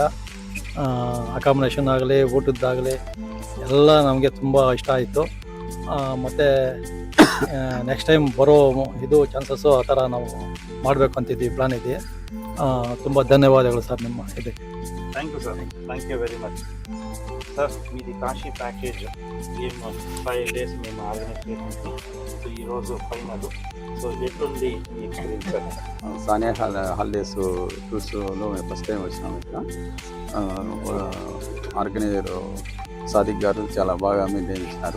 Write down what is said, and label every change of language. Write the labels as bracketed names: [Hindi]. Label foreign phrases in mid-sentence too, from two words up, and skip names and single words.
[Kannada] ಅಕಾಮಿಡೇಷನ್ ಆಗಲಿ, ಊಟದ್ದಾಗಲಿ ಎಲ್ಲ ನಮಗೆ ತುಂಬ ಇಷ್ಟ ಆಯಿತು. ಮತ್ತು [English] next time [Kannada] ಬರೋ ಇದು ಚಾನ್ಸಸ್ಸು ಆ ಥರ ನಾವು ಮಾಡಬೇಕು ಅಂತಿದ್ದೀವಿ, ಪ್ಲಾನ್ ಇದೆ. ತುಂಬ ಧನ್ಯವಾದಗಳು ಸರ್ ನಿಮ್ಮ ಇದಕ್ಕೆ. [English] thank you sir. thank you very much sir. [Telugu] మీది కాశీ ప్యాకేజ్ ఏం 5 డేస్ మేము ఆర్గనైజ్ చేసాము. సో ఈరోజు ఫైనల్. సో ఎట్లుంది మీ ఎక్స్పీరియన్స్ సార్? సానియా హాలిడేస్ టూర్స్లో మేము [English] first time [Telugu] వచ్చినాము ఇక్కడ. ఆర్గనైజర్ సాదిక్ గారు చాలా బాగా మెయింటైన్ చేసినారు.